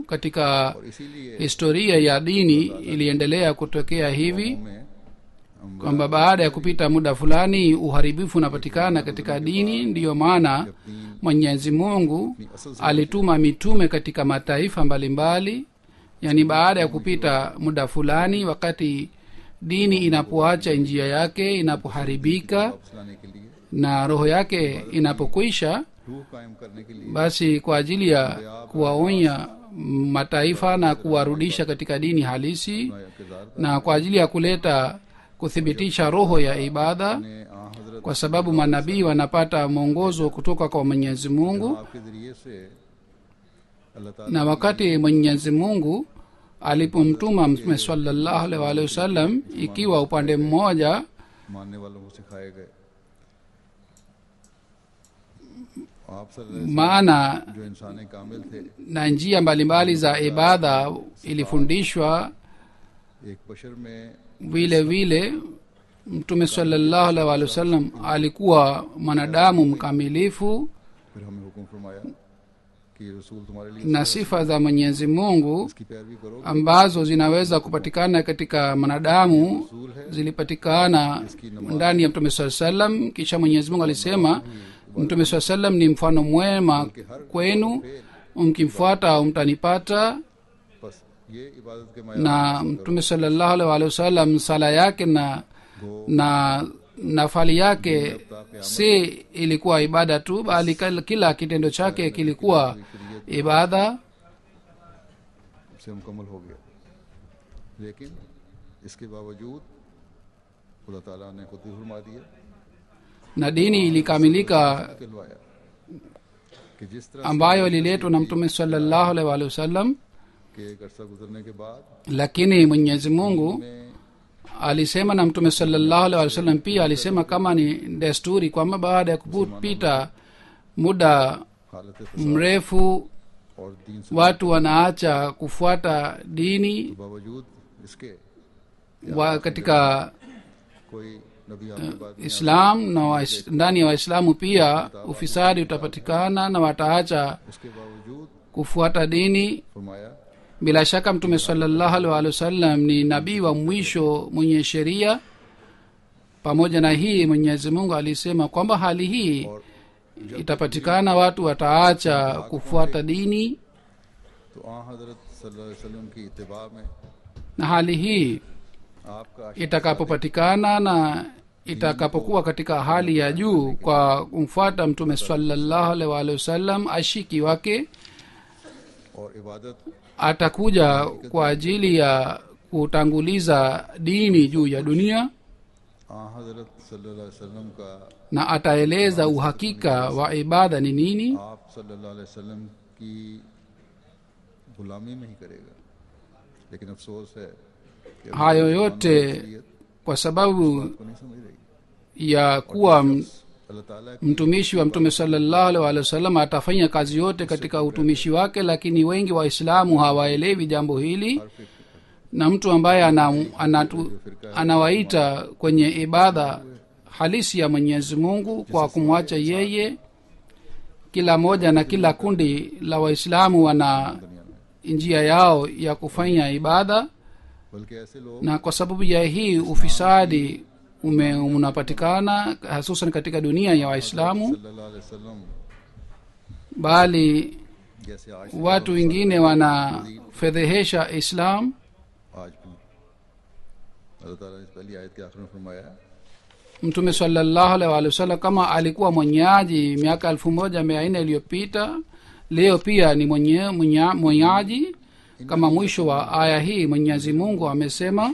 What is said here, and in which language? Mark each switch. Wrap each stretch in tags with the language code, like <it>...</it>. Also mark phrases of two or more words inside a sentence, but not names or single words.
<sw>Katika</sw> <ur>اور اسی لیے</ur> <sw>historia ya dini iliendelea kutokea hivi</sw> <ur>میں ہم</ur> <sw>kwamba baada ya kupita muda fulani uharibifu unapatikana katika dini. Ndiyo maana Mwenyezi Mungu alituma mitume katika mataifa mbalimbali, yani baada ya kupita muda fulani, wakati dini inapoacha njia yake, inapoharibika</sw> <ur>واپس لانے کے لیے</ur> <sw>na roho yake inapokwisha,</sw> <ur>روح قائم کرنے کے لیے</ur> <sw>basi kwa ajili ya kuwaonya mataifa na kuwarudisha katika dini halisi,</sw> <ur>किरदार</ur> <sw>na kwa ajili ya kuleta kuthibitisha roho ya ibada,</sw> <ur>نے آں حضرت</ur> <sw>kwa sababu manabii wanapata mwongozo kutoka kwa Mwenyezi Mungu.</sw> <ur>آپ کے ذریعے سے اللہ تعالیٰ</ur> <sw>Na wakati Mwenyezi Mungu alipomtuma Mtume</sw> <ar>صلى الله عليه وسلم,</ar> <sw>ikiwa upande mmoja</sw> <ur>ماننے والوں کو سکھائے گئے آپ صلی اللہ</ur> <sw>maana</sw> <ur>جو انسان کامل تھے</ur> <sw>na njia mbalimbali za ibada ilifundishwa,</sw> <ur>ایک بشر میں</ur> <sw>vile vile Mtume</sw> <ar>صلى الله عليه وسلم</ar> <sw>alikuwa mwanadamu mkamilifu,</sw> <ur>پھر ہمیں حکم فرمایا کہ یہ رسول تمہارے لیے</ur> <sw>na sifa za Mwenyezi Mungu</sw> <ur>اس کی پیروی کرو</ur> <sw>ambazo zinaweza kupatikana katika mwanadamu zilipatikana ndani ya Mtume</sw> <ar>صلى الله عليه وسلم.</ar> <sw>Kisha Mwenyezi Mungu alisema Mtume</sw> <ar>صلى الله عليه وسلم</ar> <sw>ni mfano mwema kwenu, mkimfuata mtanipata.</sw> <ur>بس یہ عبادت کے</ur> <sw>Na Mtume</sw> <ar>صلى الله عليه وسلم</ar> <sw>sala yake na nafali yake si ilikuwa ibada tu, bali kila kitendo chake kilikuwa ibada.</sw> <ur>سے مکمل ہو گیا، لیکن اس کے باوجود خدا تعالیٰ نے خود ہی فرما دیا</ur> <sw>Na dini ilikamilika</sw> <ur>کہلوایا کہ جس طرح</ur> <sw>ambayo ililetwa na Mtume</sw> <ar>صلى الله عليه وسلم,</ar> <ur>کے ایک عرصہ گزرنے کے بعد</ur> <sw>lakini Mwenyezi Mungu</sw> <ur>में</ur> <sw>alisema na Mtume</sw> <ar>صلى الله عليه وسلم</ar> <sw>pia alisema kama ni desturi kwamba baada ya kupita muda</sw> <ur>हालत</ur> <sw>mrefu</sw> <ur>اور دین سے</ur> <sw>watu wanaacha kufuata dini</sw> <ur>باوجود اس کے</ur> <sw>katika</sw> <ur>کوئی نبی آپ کے بعد</ur> <sw>Islam na ndani ya Waislamu pia ufisadi utapatikana na wataacha</sw> <ur>اس کے باوجود</ur> <sw>kufuata dini,</sw> <ur>फरमाया</ur> <sw>bila shaka mtume</sw> <ar>صلى الله عليه وسلم</ar> <sw>ni nabii wa mwisho mwenye sheria. Pamoja na hii mwenyezi mungu alisema kwamba hali hii</sw> <ur>और</ur> <sw>itapatikana, watu wataacha kufuata dini,</sw> <ur>تو آں حضرت</ur> <ar>صلى الله عليه وسلم</ar> <ur>کی اتباع میں</ur> <sw>na hali hii</sw> <ur>आपका</ur> <sw>itakapopatikana na itakapokuwa katika hali ya juu kwa kumfuata mtume</sw> <ar>صلى الله عليه وسلم,</ar> <sw>ashiki wake</sw> <ur>اور عبادت</ur> <sw>atakuja kwa ajili ya kutanguliza dini juu ya dunia,</sw> <ur>آں حضرت</ur> <ar>صلى الله عليه وسلم</ar> <ur>का</ur> <sw>na ataeleza uhakika wa ibada ni nini.</sw> <ur>आप</ur> <ar>صلى الله عليه وسلم</ar> <ur>کی غلامی میں ہی کرے گا. لیکن افسوس ہے کہ ابھی</ur> <sw>hayo</sw> <ur>मुसलमानों</ur> <sw>yote</sw> <ur>کی اکثریت</ur> <sw>kwa sababu</sw> <ur>کو نہیں سمجھ رہی.</ur> <sw>ya kuwa</sw> <ur>اللہ تعالیٰ کی</ur> <sw>mtumishi wa mtume</sw> <ar>صلى الله عليه وسلم</ar> <sw>atafanya kazi yote katika utumishi wake, lakini wengi waislamu hawaelewi jambo hili, na mtu ambaye anawaita kwenye ibada halisi ya mwenyezi mungu kwa kumwacha yeye, kila moja na kila kundi la waislamu wana njia yao ya kufanya ibada,</sw> <ur>بلکہ ایسے لوگ</ur> <sw>na kwa sababu ya hii ufisadi unapatikana hususan katika dunia ya waislamu,</sw> <ar>صلى الله عليه وسلم</ar> <sw>bali</sw> <ur>جیسے آج</ur> <sw>watu wengine wanafedhehesha islam.</sw> <ur>آج بھی اللہ تعالیٰ نے اس پہلی آیت کے آخر میں فرمایا ہے,</ur> <sw>mtume</sw> <ar>صلى الله عليه وسلم</ar> <sw>kama alikuwa mwenyaji miaka 1400 iliyopita, leo pia ni mwenyaji. Kama mwisho wa aya hii mwenyezi mungu amesema,</sw>